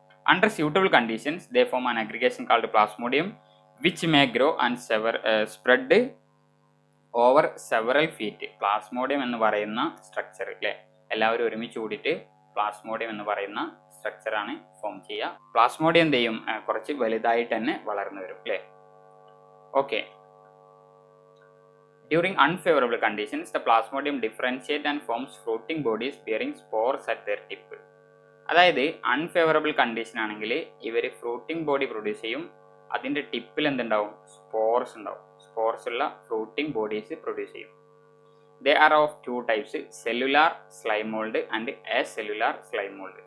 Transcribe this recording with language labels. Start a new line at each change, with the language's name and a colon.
English: Under suitable conditions they form an aggregation called plasmodium which may grow and spread over several feet.
Malayalam: Plasmodium എന്ന് പറയുന്ന structure അല്ലേ, എല്ലാവരും ഒരുമിച്ച് കൂടിയിട്ട് Plasmodium എന്ന് പറയുന്ന സ്ട്രക്ചറാണ് ഫോം ചെയ്യുക. പ്ലാസ്മോഡിയം എന്ത് ചെയ്യും, കുറച്ച് വലുതായിട്ട് തന്നെ വളർന്നു വരും അല്ലേ. Okay.
English: During unfavorable conditions, the plasmodium differentiate and forms fruiting bodies bearing spores at their tip.
Malayalam: അതായത് അൺഫേവറബിൾ കണ്ടീഷൻ ആണെങ്കിൽ ഇവർ ഫ്രൂട്ടിംഗ് ബോഡി പ്രൊഡ്യൂസ് ചെയ്യും, അതിൻ്റെ ടിപ്പിൽ എന്തുണ്ടാവും, സ്പോർസ് ഉണ്ടാവും. സ്പോർസ് ഉള്ള ഫ്രൂട്ടിംഗ് ബോഡീസ് പ്രൊഡ്യൂസ് ചെയ്യും.
English: They are of two types, cellular slime mould and acellular slime mould.